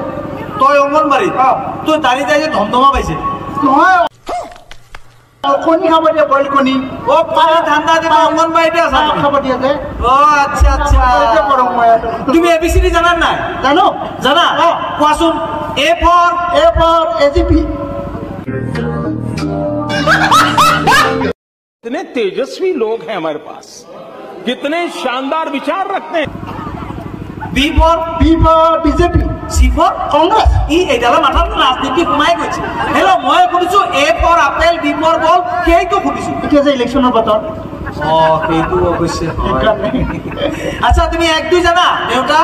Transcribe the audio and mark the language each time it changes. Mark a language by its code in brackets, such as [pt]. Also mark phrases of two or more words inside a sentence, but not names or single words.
[as] তই অংগনবাড়ী তোৰ দাড়ি যাই যে ধমধমা পাইছে নহয় কণী খাব দিয়ে বইল কণী ঠাণ্ডা দিব অংগনবাড়ীতে আছা খাব দিয়ে যে আচ্ছা আচ্ছা তুমি এবিচিডি জানা নাই জানো জানা কোৱাচোন [en] A for [as] এজিপি [hi] कितने तेजस्वी लोग हैं हमारे पास कितने शानदार विचार रखते हैं [en] B for [as] বিজেপি [en] C for [as] কংগ্ৰেছ এইডালৰ মাথাত ৰাজনীতি সোমাই গৈছে হেল্ল' মই সুধিছো [en] A for apple B for ball [as] সেইটো সুধিছো এতিয়া যে ইলেকশ্যনৰ বতৰ সেইটো অৱশ্যে আচ্ছা তুমি 1 2 জানা দেউতা